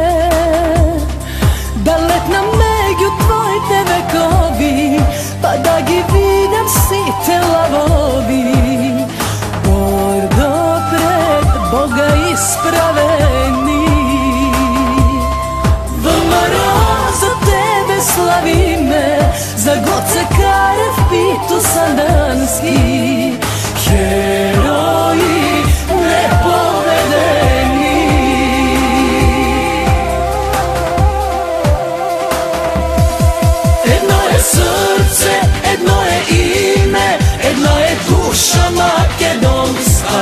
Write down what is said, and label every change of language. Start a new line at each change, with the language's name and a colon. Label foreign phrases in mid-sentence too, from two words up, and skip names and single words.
Macedonian: Да летнам меѓу твоите векови, па да ги видам сите лавови. Гордо пред Бога исправени, ВМРО за тебе славиме, за Гоце Карев Питу Сандански. Heroji nepovedeni.
Serbian: Jedno je srce, jedno je ime, jedno je duša makedonska.